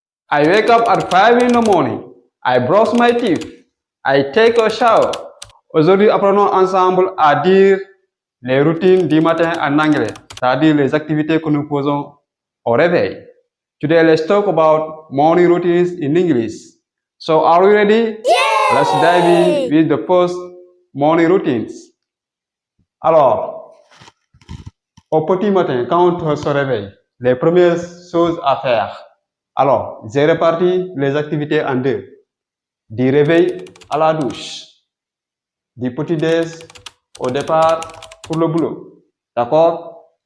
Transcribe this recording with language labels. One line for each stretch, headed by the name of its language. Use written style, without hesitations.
English: I wake up at 5 in the morning. I brush my teeth. I take a shower.
French: Aujourd'hui, apprenons ensemble à dire les routines du matin en anglais, c'est-à-dire les activités que nous faisons au réveil.
English: Today, let's talk about morning routines in English. So, are you ready? Yay! Let's dive in with the first morning routines.
French: Alors, au petit matin, quand on se réveille, les premières choses à faire. Alors, j'ai réparti les activités en deux. Du réveil à la douche. Du petit-déj au départ pour le boulot. D'accord?